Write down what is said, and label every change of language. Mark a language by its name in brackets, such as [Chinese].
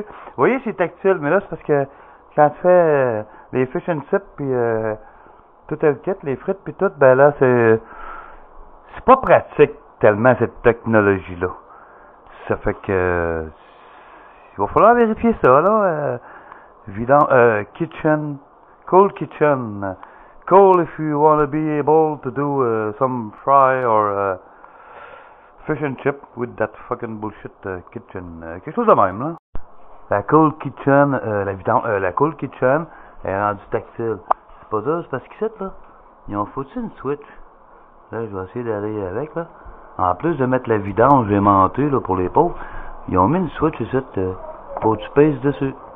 [French] Vous voyez, c'est tactile, mais là, c'est parce que quand tu fais les fish and chips, puis tout le kit, les frites, puis tout, ben là, c'est pas pratique tellement cette technologie-là. Ça fait que il va falloir vérifier ça, là. [English] Kitchen, cold kitchen. Cold if you want to be able to do some fry or fish and chip with that fucking bullshit kitchen. [French] Quelque chose de même, là. La cold kitchen, la cold kitchen est rendue tactile. C'est pas ça, c'est parce qu'ils là. Ils ont foutu une switch. Là, je vais essayer d'aller avec, là. En plus de mettre la vidange aimantée, là, pour les pauvres, ils ont mis une switch ici, faut que tu pèses dessus.